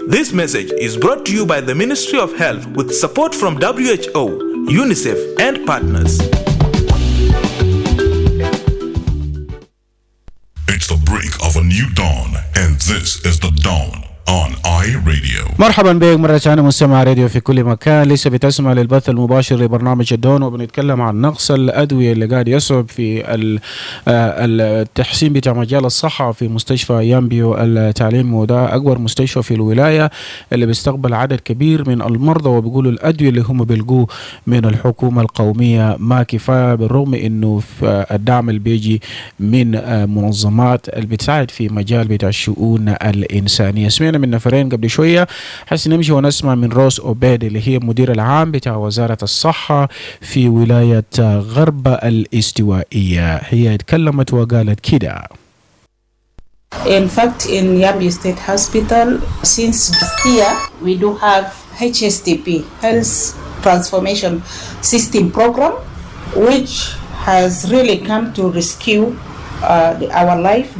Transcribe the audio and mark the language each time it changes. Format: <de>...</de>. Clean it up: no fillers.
<en>This message is brought to you by the Ministry of Health with support from WHO, UNICEF, and partners. It's the break of a new dawn, and this is the dawn on iRadio.</en> <ar>مرحبا بك مرة ثانية مستمع راديو في كل مكان. لسه بتسمع للبث المباشر لبرنامج الدون، وبنتكلم عن نقص الأدوية اللي قاعد يصعب في التحسين بتاع مجال الصحة في مستشفى يامبيو التعليمي، وده أكبر مستشفى في الولاية اللي بيستقبل عدد كبير من المرضى. وبيقولوا الأدوية اللي هم بيلقوه من الحكومة القومية ما كفاية، بالرغم إنه الدعم اللي بيجي من منظمات اللي بتساعد في مجال بتاع الشؤون الإنسانية. سمعنا من نفرين قبل شوية، حس نمشي ونسمع من روز أوبيد اللي هي مدير العام بتاع وزارة الصحة في ولاية غرب الاستوائية. هي اتكلمت وقالت كده.</ar> <en>In fact, in Yambio State Hospital, since this year, we do have HSTP, Health Transformation System Program, which has really come to rescue our life.</en>